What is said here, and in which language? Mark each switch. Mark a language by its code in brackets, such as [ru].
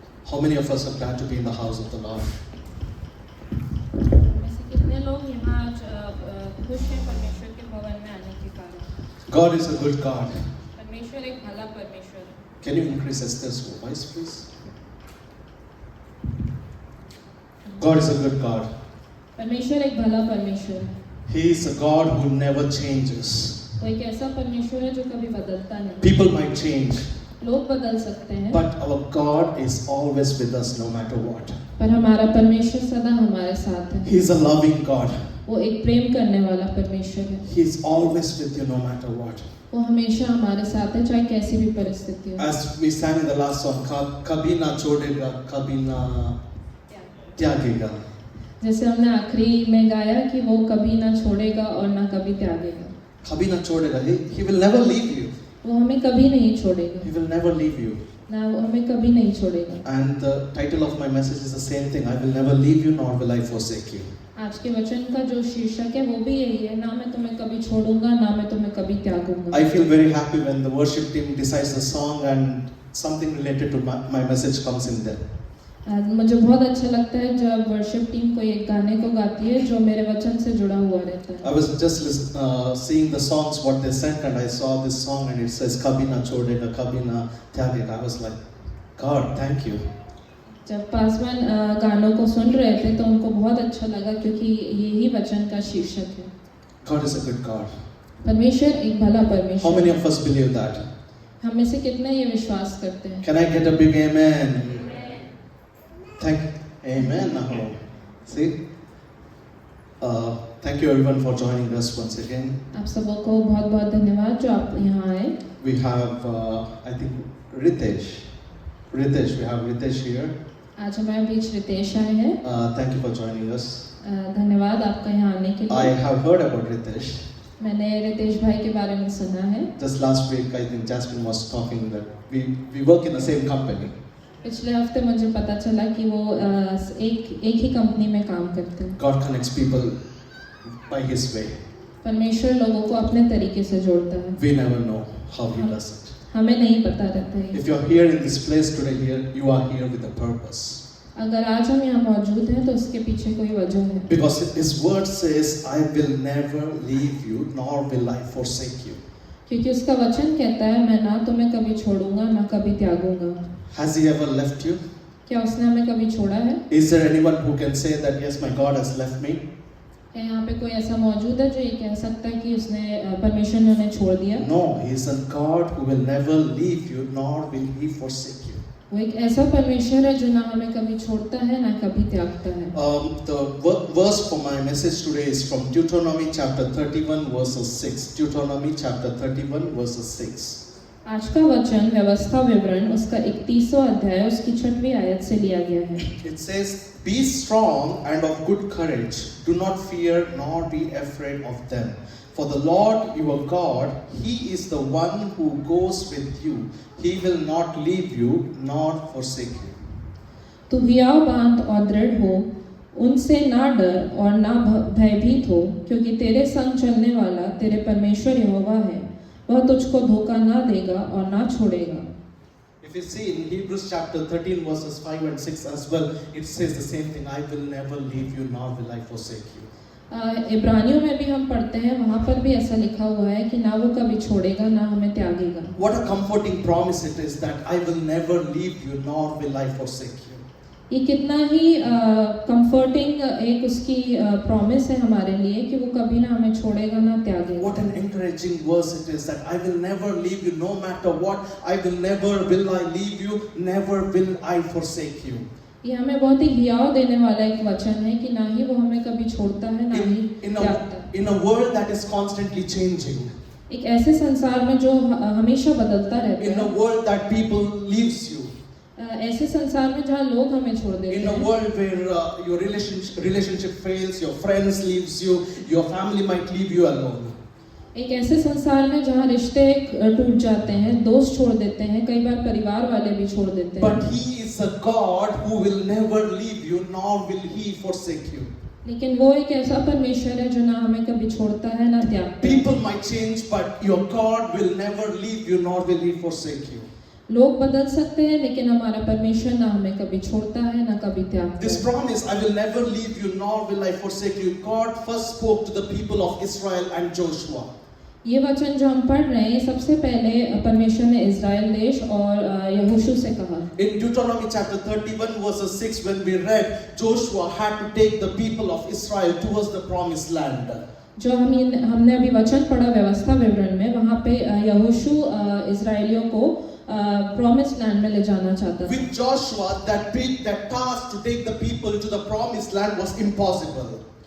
[en] How many of us are glad to be in the house of the Lord? [hi] कितने लोग यहाँ आज खुश हैं परमेश्वर के भवन में आने के कारण? [en] God is a good God. [hi] परमेश्वर एक भला परमेश्वर है। [en] Can you increase Esther's voice, please? God is a good God. [hi] परमेश्वर एक भला परमेश्वर है। [en] He is a God who never changes. [hi] वो एक ऐसा परमेश्वर है जो कभी बदलता नहीं। [en] People might change, [hi] लोग बदल सकते हैं, [en] but our God is always with us no matter what. [hi] पर हमारा परमेश्वर सदा हमारे साथ है। [en] He is a loving God. [hi] वो एक प्रेम करने वाला परमेश्वर है। [en] He is always with you no matter what. [hi] वो हमेशा हमारे साथ है, चाहे कैसी भी परिस्थिति हो। [en] As we sang in the last song, [hi] कभी ना छोड़ेगा, कभी ना त्यागेगा. जैसे हमने आखिरी में गाया कि वो कभी ना छोड़ेगा और ना कभी त्यागेगा। कभी ना छोड़ेगा. [en] He will never leave you. [hi] वो हमें कभी नहीं छोड़ेगा। [en] He will never leave you. [hi] ना वो हमें कभी नहीं छोड़ेगा। [en] And the title of my message is the same thing. I will never leave you nor will I forsake you. [hi] आज के वचन का जो शीर्षक है वो भी यही है, ना मैं तुम्हें कभी छोड़ूंगा ना मैं तुम्हें कभी त्यागूंगा। [en] I feel very happy when the worship team decides a song and something related to my message comes in there. [hi] मुझे बहुत अच्छा लगता है जब वर्शिप टीम कोई एक गाने को गाती है जो मेरे वचन से जुड़ा हुआ रहता है। [en] I was just seeing the songs what they sent and I saw this song and it says [hi] kabhi na chodega kabhi na tyagega. [en] I was like, God, thank you. [hi] जब पासवान गानों को सुन रहे थे तो उनको बहुत अच्छा लगा क्योंकि यही वचन का शीर्षक है। [en] God is a good God. [hi] परमेश्वर एक भला [en] How [hi] परमेश्वर। [en] many of us believe that? [hi] हम में से कितने ये विश्वास करते हैं? [en] Can I get a big amen? Amen. Now, see, thank you everyone for joining us once again. [hi] आप सबों को बहुत बहुत धन्यवाद जो आप यहाँ आए। [en] We have, I think, Ritesh. We have Ritesh here. [hi] आज हमारे बीच रितेश आए हैं। [en] Thank you for joining us. [hi] धन्यवाद आपका यहाँ आने के [en] I [hi] लिए। [en] have heard about Ritesh. [hi] मैंने रितेश भाई के बारे में सुना है। [en] Just last week, I think Jasmine was talking that we work in the same company. [hi] पिछले हफ्ते मुझे पता चला कि वो एक ही कंपनी में काम करते हैं। [en] God connects people by His way. [hi] परमेश्वर लोगों को अपने तरीके से जोड़ता है। [en] We never know how He does it. [hi] हमें नहीं पता रहता है। [en] If you're here in this place today, you are here with a purpose. [hi] अगर आज हम यहाँ मौजूद हैं तो उसके पीछे कोई वजह है। [en] Because His word says, "I will never leave you, nor will I forsake you." [hi] क्योंकि उसका वचन कहता है मैं ना तुम्हें कभी छोड़ूंगा ना कभी त्यागूंगा। [en] Has He ever left you? [hi] क्या उसने हमें कभी छोड़ा है? [en] Is there anyone who can say that, yes, my God has left me? [hi] क्या यहाँ पे कोई ऐसा मौजूद है जो ये कह सकता है कि परमेश्वर ने उन्हें छोड़ दिया? [en] No, He is a God who will never leave you, nor will He forsake you. [hi] वो एक ऐसा परमेश्वर है जो ना हमें कभी छोड़ता है ना कभी त्यागता है। [en] The verse for my message today is from Deuteronomy chapter 31 verses 6. Deuteronomy chapter 31 verses 6. [hi] आज का वचन व्यवस्था विवरण उसका 31वां अध्याय उसकी 6वीं आयत से लिया गया है। [en] It says, "Be strong and of good courage. Do not fear nor be afraid of them. For the Lord your God, He is the one who goes with you. He will not leave you nor forsake you." [hi] तू हियाव बांध और दृढ़ हो, उनसे ना डर और ना भयभीत हो, क्योंकि तेरे संग चलने वाला तेरे परमेश्वर यहोवा है। वह तुझको धोखा ना देगा और ना छोड़ेगा। [en] If you see in Hebrews chapter 13 verses 5 and 6 as well, it says the same thing. I will never leave you nor will I forsake you. [hi] इब्रानियों में भी हम पढ़ते हैं, वहाँ पर भी ऐसा लिखा हुआ है कि ना वो कभी छोड़ेगा ना हमें त्यागेगा। [en] What a comforting promise it is that I will never leave you nor will I forsake you. [hi] ये कितना ही कंफर्टिंग एक उसकी प्रॉमिस है हमारे लिए कि वो कभी ना हमें छोड़ेगा ना त्यागेगा। [en] What an encouraging verse it is that I will never leave you no matter what. I will never will I leave you, never will I forsake you. [hi] ये हमें बहुत ही हियाव देने वाला एक वचन है कि ना ही वो हमें कभी छोड़ता है ना ही त्यागता है। [en] In a world that is constantly changing. [hi] एक ऐसे संसार में जो हमेशा बदलता रहता [en] In a [hi] है। [en] world that people leaves you. [hi] ऐसे संसार में जहाँ लोग हमें छोड़ देते [en] In a [hi] हैं। [en] world where your relationship fails, your friends leaves you, your family might leave you alone. [hi] एक ऐसे संसार में जहाँ रिश्ते टूट जाते हैं, दोस्त छोड़ देते हैं, कई बार परिवार वाले भी छोड़ देते हैं। [en] But He is a God who will never leave you, nor will He forsake you. [hi] लेकिन वो एक ऐसा परमेश्वर है जो ना हमें कभी छोड़ता है ना त्यागता है। [en] People might change, but your God will never leave you, nor will He forsake you. [hi] लोग बदल सकते हैं लेकिन हमारा परमेश्वर ना हमें कभी छोड़ता है ना कभी त्यागता [en] This [hi] है। [en] promise, I will never leave you, nor will I forsake you, God first spoke to the people of Israel and Joshua. [hi] ये वचन जो हम पढ़ रहे हैं, ये सबसे पहले परमेश्वर ने इज़राइल देश और यहोशू से कहा। [en] In Deuteronomy chapter 31 verses 6, when we read, Joshua had to take the people of Israel towards the promised land. [hi] जो हमने अभी वचन पढ़ा व्यवस्था विवरण में, वहाँ पे यहोशू इज़राइलियों को प्रॉमिस्ड लैंड में ले जाना चाहता था। [en] With Joshua, that task to take the people to the promised land was impossible.